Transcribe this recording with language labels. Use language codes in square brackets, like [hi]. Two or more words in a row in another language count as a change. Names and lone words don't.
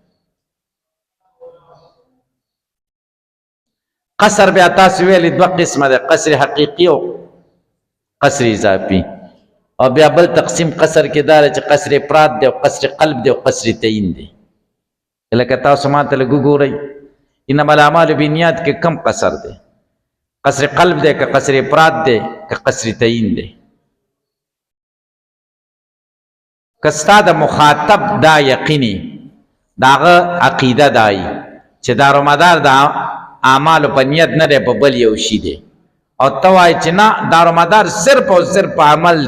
[ps] قصر بیا تاسو ویلي دوه قسمه ده قصر حقیقي او قصر اضافي او بیا بل تقسیم قصر کې دا چې قصر افراد دی او قصر قلب دی او قصر تعین دی لکه تاسو ماته لږ وګورئ [ar] انما الاعمال بالنیات [ps] کې کم قصر دی قصر قلب دی که قصر افراد دی که قصر تعین دی که ستا د مخاطب دا یقیني د هغه عقیده دای چې دارومدار د اعمالو په نیت نه دی په بل یو شي دی او ته وایې چې نه دارومدار صرف او صرف په عمل